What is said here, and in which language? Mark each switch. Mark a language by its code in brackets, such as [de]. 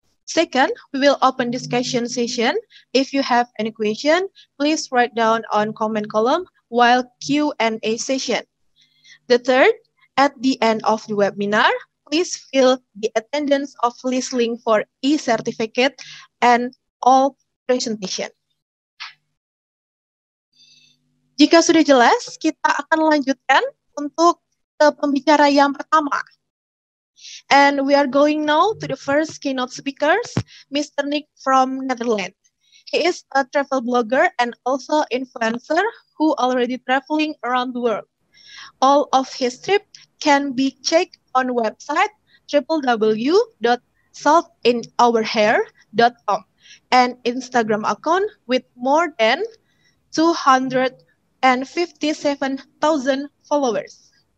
[en] Second, we will open discussion session. If you have any question, please write down on comment column while Q&A session. The third, at the end of the webinar, please fill the attendance of listening for e-certificate and all presentation. [id] Jika sudah jelas, kita akan lanjutkan untuk pembicara yang pertama. [en] And we are going now to the first keynote speakers, Mr. Nick from Netherlands. He is a travel blogger and also influencer who already traveling around the world. All of his trips can be checked on website www.saltinourhair.com and Instagram account with more than 257,000 followers.